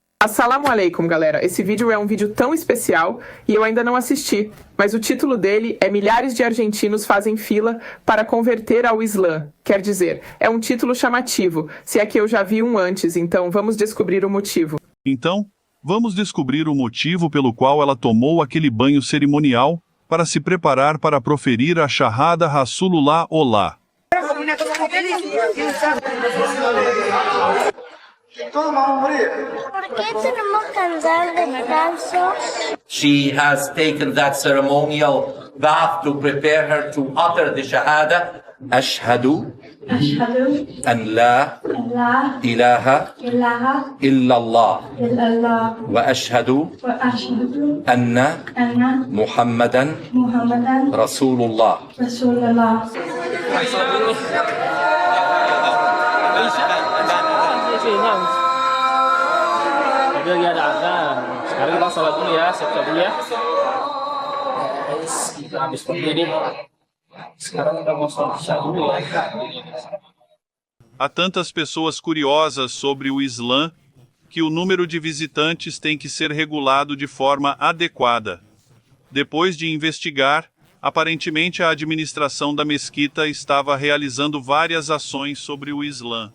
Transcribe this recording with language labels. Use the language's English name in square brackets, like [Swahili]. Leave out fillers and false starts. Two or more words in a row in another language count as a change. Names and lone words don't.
[Arabic] السلام عليكم, [Portuguese] galera. Esse vídeo é um vídeo tão especial e eu ainda não assisti, mas o título dele é Milhares de argentinos fazem fila para converter ao Islã. Quer dizer, é um título chamativo, se é que eu já vi um antes, então vamos descobrir o motivo. Então, vamos descobrir o motivo pelo qual ela tomou aquele banho cerimonial para se preparar para proferir a [Arabic] شهادة رسول الله [Portuguese] Olá. [Spanish] ¿Por qué tenemos que andar descalzos? [English] She has taken that ceremonial bath to prepare her to utter the Shahada. [Arabic] أشهد أن لا إله إلا الله وأشهد أن محمدا رسول الله. [Indonesian] Ya ada. Sekarang kita sholat dulu ya, siap-siap dulu ya. Habis ini. Sekarang kita mau sholat isya dulu ya. [Portuguese] Há tantas pessoas curiosas sobre o Islã que o número de visitantes tem que ser regulado de forma adequada. Depois de investigar, aparentemente a administração da mesquita estava realizando várias ações sobre o Islã.